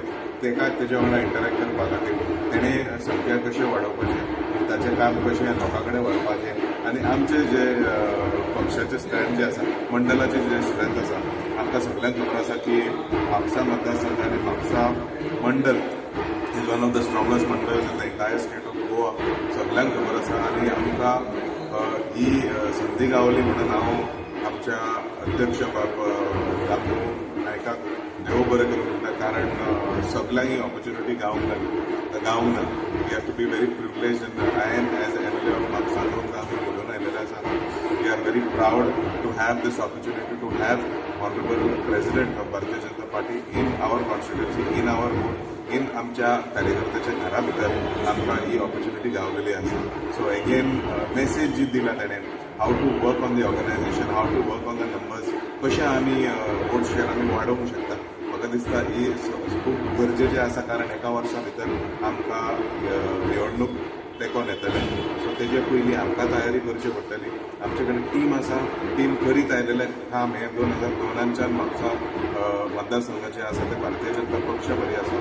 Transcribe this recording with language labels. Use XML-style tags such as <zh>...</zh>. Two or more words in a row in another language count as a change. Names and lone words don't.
<kok>तेच्या वांगडा इंटरॅक्ट करपा खातीर तेणें संख्या कशें वाडोवपाचें ताचें काम कशें लोकां कडेन व्हरपाचें आनी आमचे जे पक्षाचे स्ट्रेंथ जे आसा मंडलाचे जे स्ट्रेंथ आसा आमकां सगळ्यांक खबर आसा की म्हापसा मतदारसंघ आनी म्हापसा मंडल</kok> <en>is one of the strongest mandals in the entire state of Goa.</en> <kok>सगळ्यांक खबर आसा आनी आमकां ही संदी गावली म्हणून हांव आमच्या अध्यक्ष रामू नायकाक देव बरें करूं म्हणटा. कारण सगळ्यांक ही ऑपॉर्च्युनिटी गावंक ना.</kok> <en>We have to be very privilege in I am as MLA of म्हापसा</en> <kok>आमी उलोवन आयिल्ले आसा.</kok> <en>We are very proud to have this opportunity to have honourable president of भारतीय जनता पार्टी in our constituency in our booth in</en> <kok>आमच्या कार्यकर्त्याच्या घरा भितर आमकां ही ऑपॉर्च्युनिटी गावलेली आसा.</kok> <en>So again message</en> <kok>जी दिला ताणें</kok> <en>how to work on the organization, how to work on the numbers,</en> <kok>कशें आमी</kok> <en>vote share</en> <kok>आमी वाडोवंक शकता. म्हाका दिसता ही खूब गरजेचें आसा. कारण एका वर्सा भितर आमकां निवडणूक तेंकोन येतलें. सो तेजे पयलीं आमकां तयारी करची पडटली. आमचे कडेन टीम आसा. टीम करीत आयलेलें काम हें 2002च्यान म्हापसा मतदारसंघाचें आसा तें भारतीय जनता पक्ष बरी आसा.</kok>